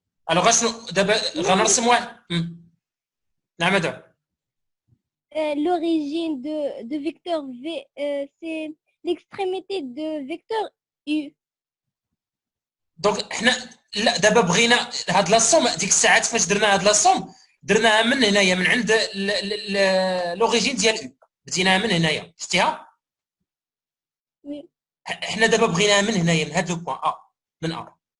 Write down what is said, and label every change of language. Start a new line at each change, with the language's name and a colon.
French: الوغ
Arabic: شنو دابا غنرسم واحد. نعم دعاء.
French: L'origine de vecteur V, c'est l'extrémité de vecteur U.
Arabic: دونك حنا لا دابا بغينا هاد
French: لا سوم
Arabic: ديك الساعات فاش درنا هاد لا سوم درناها من هنايا من عند
French: لوريجين
Arabic: ديال يو، بديناها من هنايا شتيها.
French: Oui.
Arabic: حنا دابا بغيناها من هنايا من هاد
French: لو بوان ا،
Arabic: من ا.